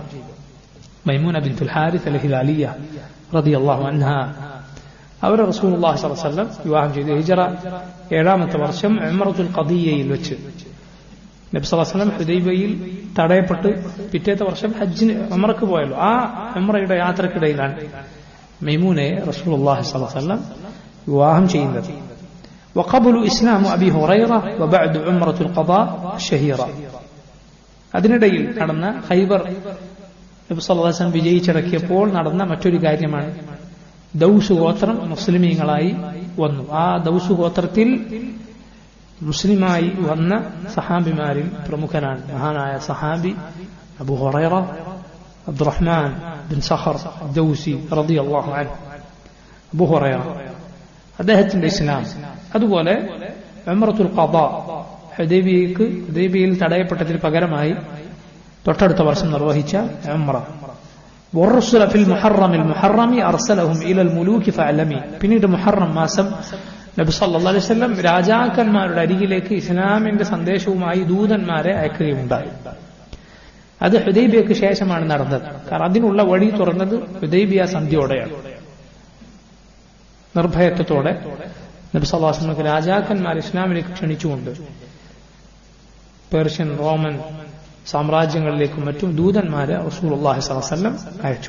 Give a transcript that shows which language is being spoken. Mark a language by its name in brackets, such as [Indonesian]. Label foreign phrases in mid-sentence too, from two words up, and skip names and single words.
[Malayalam] മൈമൂന ബിൻതുൽ ഹാരിസ് അൽ ഹിലാലിയ [Arabic] رضي الله عنها [Malayalam] അവരെ [Arabic] رسول الله صلى الله عليه وسلم [Malayalam] വിവാഹം ചെയ്തു. ഹിജറ 7ാമത്തെ വർഷം ഉംറത്തുൽ ഖദിയയിൽ വെച്ച് നബി [Arabic] صلى الله عليه وسلم [Malayalam] ഹുദൈബിയയിൽ തടയപ്പെട്ട് പിറ്റേത്തെ വർഷം ഹജ്ജിന് ഉംറക്ക് പോയല്ലോ. ആ ഉംറയുടെ യാത്രക്കിടയിലാണ് മൈമൂനയെ [Arabic] رسول الله صلى الله عليه وسلم [Malayalam] വിവാഹം ചെയ്യുന്നത്. [Arabic] وقبل إسلام أبي هريرة وبعد عمرة القضاء الشهيرة. [Malayalam] അതിനിടയിൽ നടന്ന ഖൈബർ നബി [Arabic] صلى الله عليه وسلم [Malayalam] വിജയിച്ചടക്കിയപ്പോൾ നടന്ന മറ്റൊരു കാര്യമാണ് ദൗസ് ഗോത്രം മുസ്ലിമീങ്ങളായി വന്നു. ആ ദൗസ് ഗോത്രത്തിൽ മുസ്ലിമായി വന്ന സഹാബിമാരിൽ പ്രമുഖനാണ് മഹാനായ സഹാബി അബൂ ഹുറൈറ അബ്ദുറഹ്മാൻ ബിൻ സഖർ ദൗസി [Arabic] رضي الله عنه. [Malayalam] അബൂ ഹുറൈറ അദ്ദേഹത്തിന്റെ ഇസ്ലാം, അതുപോലെ ഉംറത്തുൽ ഖദാ ഹുദൈബിയയിൽ തടയപ്പെട്ടതിന് പകരമായി തൊട്ടടുത്ത വർഷം നിർവഹിച്ച ഉംറ. [Arabic] والرسل في المحرم أرسلهم إلى الملوك فاعلمي. [Malayalam] പിന്നീട് മുഹറം മാസം നബി [Arabic] صلى الله عليه وسلم [Malayalam] രാജാക്കന്മാരുടെ അരികിലേക്ക് ഇസ്ലാമിന്റെ സന്ദേശവുമായി ദൂതന്മാരെ അയക്കുകയുണ്ടായി. അത് ഹുദൈബിയക്ക് ശേഷമാണ് നടന്നത്. കാരണം അതിനുള്ള വഴി തുറന്നത് ഹുദൈബിയ സന്ധിയോടെയാണ്. നിർഭയത്വത്തോടെ നബി [Arabic] صلى الله عليه وسلم [Malayalam] രാജാക്കന്മാർ ഇസ്ലാമിലേക്ക് ക്ഷണിച്ചുകൊണ്ട് പേർഷ്യൻ, റോമൻ സാമ്രാജ്യങ്ങളിലേക്കും മറ്റും ദൂതന്മാരെ [Arabic] رسول الله صلى الله عليه وسلم [Malayalam] അയച്ചു.